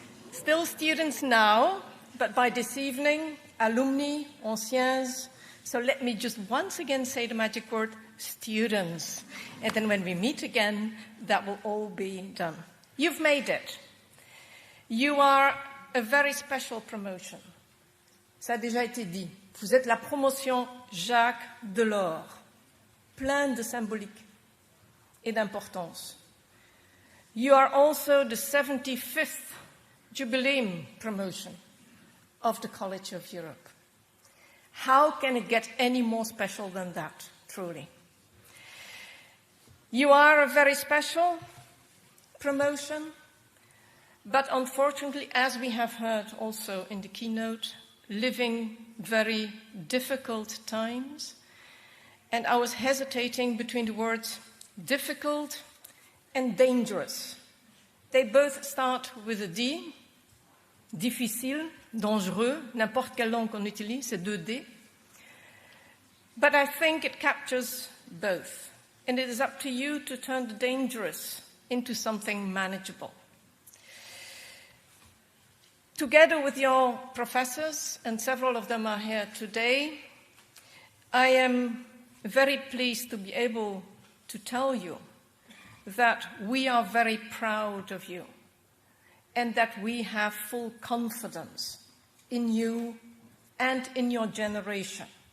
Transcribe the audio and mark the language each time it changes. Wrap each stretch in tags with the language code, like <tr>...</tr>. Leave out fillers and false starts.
<en>Still students now, but by this evening, alumni, anciens. So let me just once again say the magic word, students. And then when we meet again, that will all be done. You've made it. You are a very special promotion.</en> <fr>Ça a déjà été dit. Vous êtes la promotion Jacques Delors, plein de symbolique et d'importance.</fr> <en>You are also the 75th Jubileum promotion of the College of Europe. How can it get any more special than that, truly? You are a very special promotion, but unfortunately, as we have heard also in the keynote, living very difficult times. And I was hesitating between the words difficult and dangerous. They both start with a D.</en> <fr>Difficile, dangereux, n'importe quelle langue qu'on utilise, c'est 2D.</fr> <en>But I think it captures both. And it is up to you to turn the dangerous into something manageable. Together with your professors, and several of them are here today, I am very pleased to be able to tell you that we are very proud of you and that we have full confidence in you and in your generation.</en>